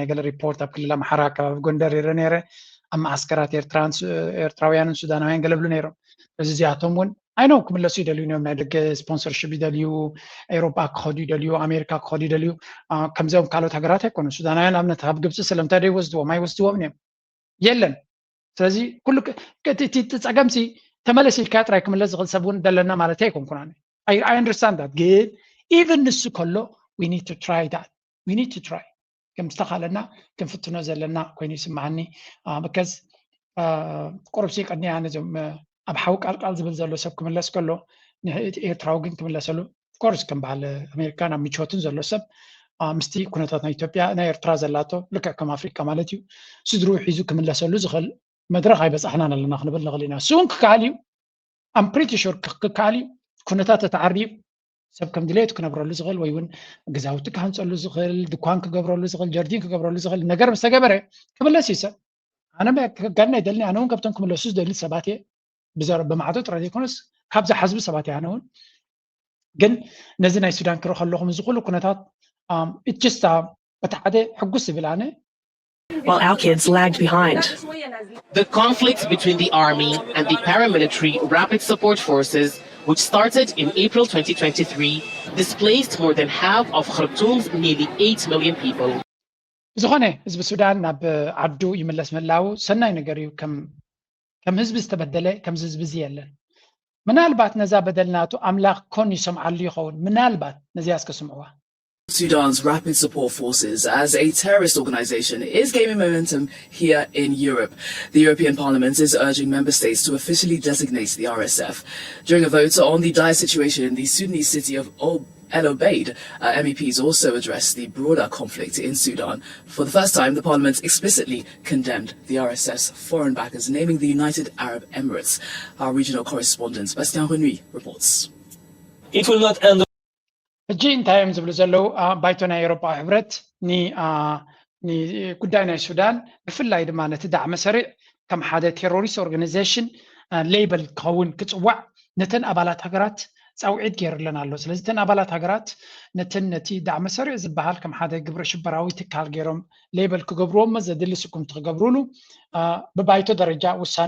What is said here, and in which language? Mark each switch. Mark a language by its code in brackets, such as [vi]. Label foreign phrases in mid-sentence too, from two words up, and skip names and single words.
[ti] ገለ ሪፖርት ኣብ ክልል ኣምሓራ ከባቢ ጎንደር ይረ ነይረ ኣብ ማዓስከራት ኤርትራውያንን ሱዳናውያን ገለብሉ ነይሮም እዚ እዚኣቶም እውን ኣይኖም ክምለሱ ይደልዩ እዮም ናይ ደገ ስፖንሰርሽፕ ይደልዩ ኤውሮፓ ክኸዱ ይደልዩ ኣሜሪካ ክኸዱ ይደልዩ ከምዚኦም ካልኦት ሃገራት ኣይኮኑ ሱዳናውያን ኣብነት ኣብ ግብፂ ስለምንታይ ደይወስድዎም ኣይወስድዎም እዮም የለን ስለዚ ኩሉ እቲ ፀገምሲ ተመለስ ኢልካ ጥራይ ክምለስ ዝኽእል ሰብ እውን ደለና ማለት ኣይኮንኩን ኣነ [en] I understand that [ti] ግን even ንሱ ከሎ [en] we need to try [ti] ከም ዝተኻለና ክንፍትኖ ዘለና ኮይኑ ይስማዓኒ because ቁርብሲ ቀድኒ ኣነ ዞም ኣብ ሓዊ ቃልቃል ዝብል ዘሎ ሰብ ክምለስ ከሎ ኤርትራዊ ግን ክምለሰሉ ኮርስ ከም በዓል ኣሜሪካ ናብ ምቾትን ዘሎ ሰብ ምስቲ ኩነታት ናይ ኢትዮጵያ ናይ ኤርትራ ዘላቶ ልክዕ ከም ኣፍሪካ ማለት እዩ ስድሩ ሒዙ ክምለሰሉ ዝኽእል መድረኽ ኣይበፃሕናን ኣለና ክንብል ንኽእል ኢና እሱ እውን ክከኣል እዩ [en] I'm pretty sure [ti] ክከኣል እዩ ኩነታት ተዓርዩ ሰብ ከም ድሌቱ ክነብረሉ ዝኽእል ወይ እውን ገዛውቲ ክሃንፀሉ ዝኽእል ድኳን ክገብረሉ ዝኽእል ጀርዲን ክገብረሉ ዝኽእል ነገር ምስ ተገበረ ክምለስ እዩ ሰብ ኣነ ጋድና ይደልኒ ኣነ እውን ካብቶም ክምለሱ ዝደሊ ሰባት እየ ብማዕቶ ጥራሕ ዘይኮነስ ካብዚ ሓዝቢ ሰባት እየ ኣነ እውን ግን ነዚ ናይ ሱዳን ክርኢ ከለኹም እዚ ኩሉ ኩነታት [en] it just [ti] እቲ ሓደ ሕጉስ ዝብል ኣነ [en] while our kids lagged behind. The conflict between the army and the paramilitary Rapid Support Forces, which started in April 2023, displaced more than half of Khartoum's nearly 8 million people. [ti] ዝኾነ ህዝቢ ሱዳን ናብ ዓዱ ይመለስ መላው ሰናይ ነገር እዩ ከም ህዝቢ ዝተበደለ ከም ህዝቢ እዚ የለን ምናልባት ነዛ በደልናቱ ኣምላኽ ኮን ይሰምዓሉ ይኸውን ምናልባት ነዚያ እስከስምዕዋ [en] Sudan's Rapid Support Forces as a terrorist organization is gaining momentum here in Europe. The European Parliament is urging member states to officially designate the RSF. During a vote on the dire situation in the Sudanese city of El Obeid, MEPs also addressed the broader conflict in Sudan. For the first time, the Parliament explicitly condemned the RSF's foreign backers, naming the United Arab Emirates. Our regional correspondent, Bastien Renouy, reports. It will not end. [ti] ሕጂ እንታይ እዮም ዝብሉ ዘለው ባይቶ ናይ ኤውሮፓ ሕብረት ጉዳይ ናይ ሱዳን ብፍላይ ድማ ነቲ ዳዕመ ሰሪዕ ከም ሓደ [en] terrorist organization [ti] ሌበል ክኸውን ክፅዋዕ ነተን ኣባላት ሃገራት ፃውዒት ገይሩለን ኣሎ ስለዚ ተን ኣባላት ሃገራት ነቲ ዳዕመ ሰሪዕ ዝበሃል ከም ሓደ ግብረ ሽበራዊ ትካል ገይሮም ሌበል ክገብርዎም ዘድሊ ስኩም ትክገብሩሉ ብባይቶ ደረጃ ውሳነ